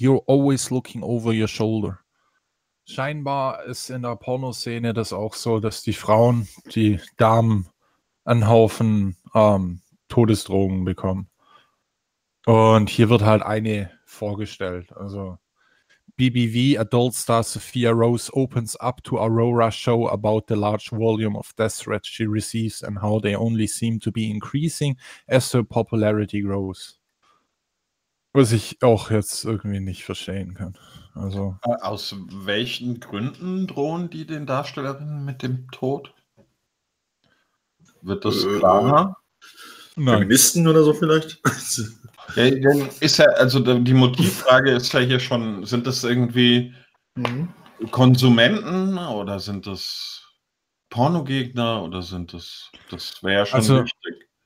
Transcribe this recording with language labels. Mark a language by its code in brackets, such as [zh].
[en] You're always looking over your shoulder. [de] Scheinbar ist in der Pornoszene das auch so, dass die Frauen, die Damen, einen Haufen Todesdrohungen bekommen. Und hier wird halt eine vorgestellt. Also [en] BBV Adult Star Sophia Rose opens up to Aurora show about the large volume of death threats she receives and how they only seem to be increasing as her popularity grows. [de] Was ich auch jetzt irgendwie nicht verstehen kann. Also, aus welchen Gründen drohen die den Darstellerinnen mit dem Tod? Wird das klarer? Feministen oder so vielleicht? Ja, dann ist ja, also die Motivfrage ist ja hier schon, sind das irgendwie Konsumenten oder sind das Pornogegner oder sind das, das wäre ja schon wichtig.